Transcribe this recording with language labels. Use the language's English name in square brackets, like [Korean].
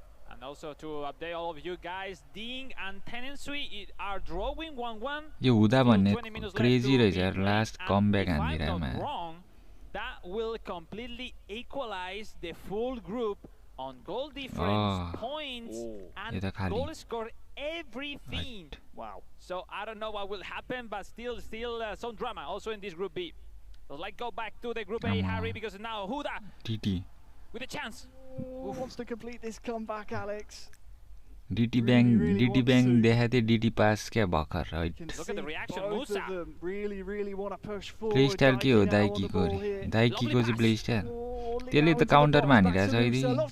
[English] And also to update all of you guys, Ding and Tenensui are drawing 1-1. [Nepali] यो हुँदा भन्ने crazy रहेछ यार last comeback हान्दिरहेमा [English] that will completely equalize the full group on goal difference, points, and goal score, everything. Wow. So I don't know what will happen, but still some drama also in this group B. So let's go back to the group A, Harry, because now Huda DT with a chance. Wants to complete this comeback, Alex. [Nepali] DT Bang देखाथे DT pass क्या भर्खर [English] Look at the reaction, Musa. Really want to push forward. [Nepali] Play style के हो दाइकीको दाइकीको चाहिँ play style त्यसले त काउन्टरमा हानिरहेछ अहिले